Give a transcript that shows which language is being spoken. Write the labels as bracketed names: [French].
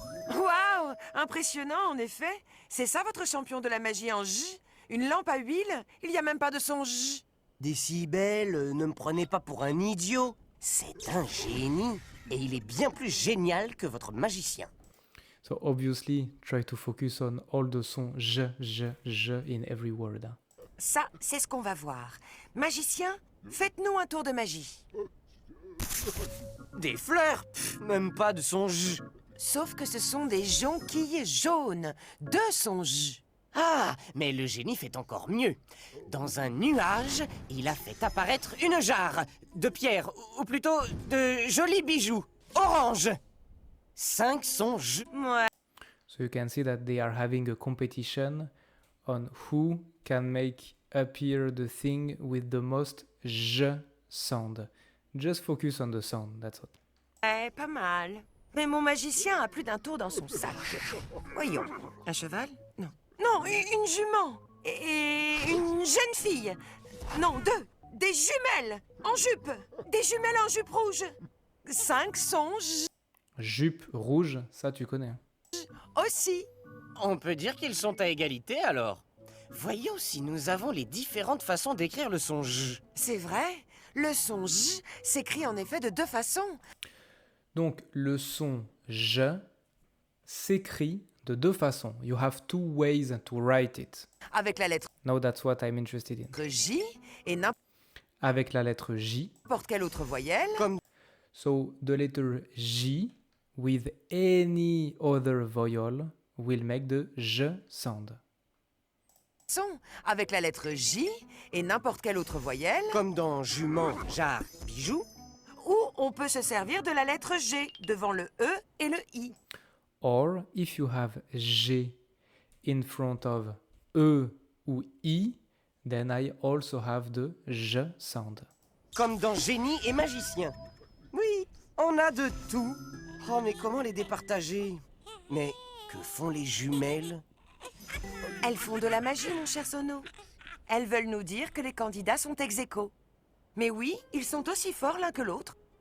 [French] Waouh, impressionnant en effet. C'est ça votre champion de la magie en J? Une lampe à huile? Il n'y a même pas de son J. Décibel, ne me prenez pas pour un idiot. C'est un génie. Et il est bien plus génial que votre magicien. [English] So obviously, try to focus on all the sons je in every word. [French] Ça, c'est ce qu'on va voir. Magicien, faites-nous un tour de magie. Des fleurs? Même pas de son J. Sauf que ce sont des jonquilles jaunes. 2 sons J. Ah, mais le génie fait encore mieux. Dans un nuage, il a fait apparaître une jarre de pierre, ou plutôt de jolis bijoux, orange. 5 sons J. Ouais. [English] So you can see that they are having a competition on who can make appear the thing with the most j sound. Just focus on the sound, that's all. [French] Pas mal. Mais mon magicien a plus d'un tour dans son sac. Voyons. Un cheval? Non. Non, une jument. Et une jeune fille. Non, 2. Des jumelles en jupe. Des jumelles en jupe rouge. 5 sons J Jupe rouge, ça tu connais. Hein. aussi. On peut dire qu'ils sont à égalité alors. Voyons si nous avons les différentes façons d'écrire le son J. C'est vrai. Le son J s'écrit en effet de 2 façons. Donc le son j s'écrit de 2 façons. [English] You have 2 ways to write it. [French] Avec la lettre [English] Now that's what I'm interested in. [French] J et n'importe Avec la lettre J. quelle autre voyelle. Comme [English] So the letter J with any other vowel will make the j sound. [French] Son avec la lettre J et n'importe quelle autre voyelle. comme dans jument, jarre, bijou. Ou on peut se servir de la lettre G devant le E et le I. [English] Or if you have G in front of E ou I, then I also have the j sound. [French] Comme dans génie et magicien. Oui, on a de tout. Oh, mais comment les départager? Mais que font les jumelles? Elles font de la magie, mon cher Sono. Elles veulent nous dire que les candidats sont ex aequo. Mais oui, ils sont aussi forts l'un que l'autre.